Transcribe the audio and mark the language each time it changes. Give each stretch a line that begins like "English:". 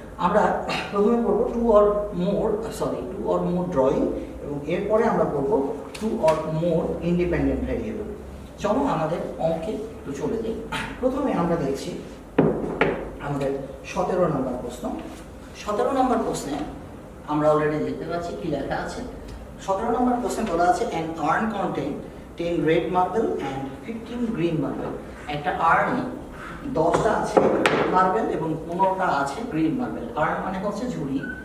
Bangla: আমরা প্রথমে পড়ব 2 or more ড্রয়িং এবং এরপরে আমরা পড়ব 2 or more ইন্ডিপেন্ডেন্ট ভেরিয়েবল। চলো আমাদের অঙ্কে একটু চলে যাই। প্রথমে আমরা দেখছি আমাদের 17 নম্বর প্রশ্ন। 17 নম্বর প্রশ্নে আমরা অলরেডি দেখতে পাচ্ছি কি লেখা আছে। 17 নম্বর প্রশ্নে বলা আছে
English: an urn contain 10 red marble and 15 green marble।
Bangla: একটা আর্নে 10টা আছে রেড মার্বেল এবং 15টা আছে গ্রিন মার্বেল। আর্ন মানে হচ্ছে ঝুড়ি।